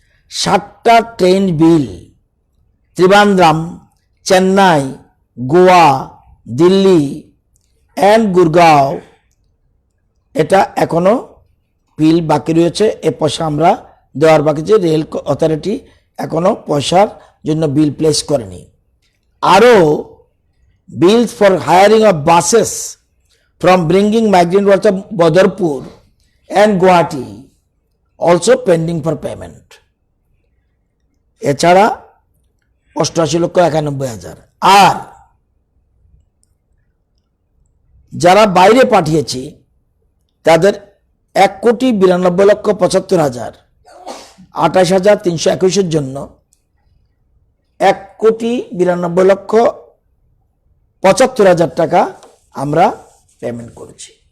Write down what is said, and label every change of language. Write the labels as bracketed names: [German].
[Bangla] 60টা train bill Trivandrum, Chennai, Goa, Delhi and Gurgaon, এটা এখনো বিল বাকি রয়েছে। এ পয়সা আমরা দেওয়ার বাকি যে রেল অথরিটি এখনো পয়সার জন্য বিল প্লেস করেনি। [English] আরও bills for hiring of buses from bringing migrant workers to Badarpur and Guwahati also pending for payment. [Bangla] এছাড়া 88,91,000। আর যারা বাইরে পাঠিয়েছি তাদের 1,92,75,000, 28,321 জন্য 1,92,75,000 টাকা আমরা পেমেন্ট করেছি।